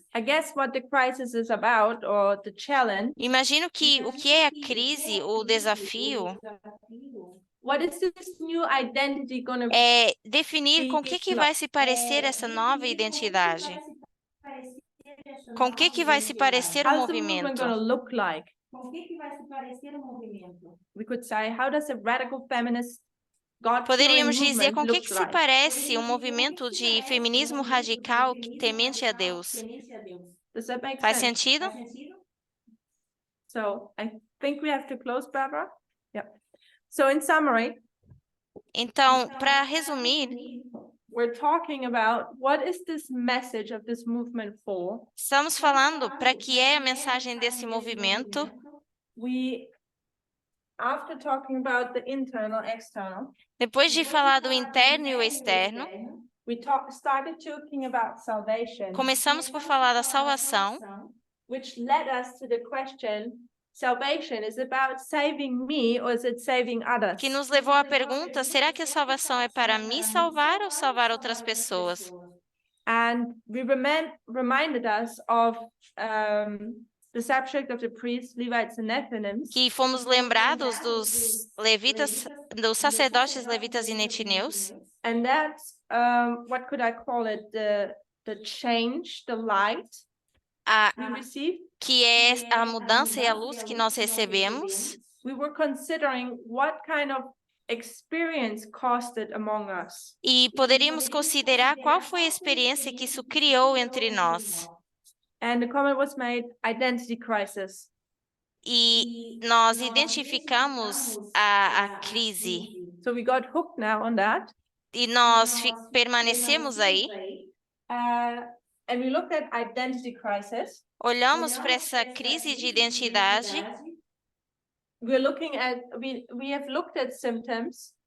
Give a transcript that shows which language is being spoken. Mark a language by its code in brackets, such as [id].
[en] I guess what the crisis is about, or the challenge, [pt] Imagino que o que é a crise, o desafio, [en] what is this new identity going to [pt] é definir com o que vai se parecer essa nova identidade. Com o que vai se parecer o [en] how's the movement [pt] movimento? [en] going to look like? [pt] Com o que vai se parecer o movimento? [en] We could say, how does a radical feminist God-fearing [pt] Poderíamos dizer [en] movement [pt] com o que [en] look [pt] se [en] like? [pt] parece um movimento de feminismo radical temente a Deus. [en] Does that make [pt] Faz [en] sense? [pt] sentido? [en] So I think we have to close, Barbara. Yeah. So in summary, [pt] Então, para resumir, [en] we're talking about what is this message of this movement for? [pt] estamos falando para que é a mensagem desse movimento. [en] We, after talking about the internal, external, [pt] Depois de falar do interno e o externo, [en] we started talking about salvation, [pt] começamos por falar da salvação, [en] which led us to the question, salvation is about saving me or is it saving others? [pt] que nos levou à pergunta: será que a salvação é para me salvar ou salvar outras pessoas? [en] And we reminded us of the subject of the priests, Levites and Nethinims. [pt] Que fomos lembrados dos levitas, dos sacerdotes levitas e netineus, [en] And that's, what could I call it? The change, the light [pt] a, [en] we received. [pt] que é a mudança e a luz que nós recebemos. [en] We were considering what kind of experience caused it among us. [pt] E poderíamos considerar qual foi a experiência que isso criou entre nós. [en] And the comment was made, identity crisis. [pt] E nós identificamos a crise. [en] So we got hooked now on that. [pt] E nós permanecemos aí. [en] And we looked at identity crisis. [pt] Olhamos para essa crise de identidade. [en] We're looking at, we have looked at symptoms.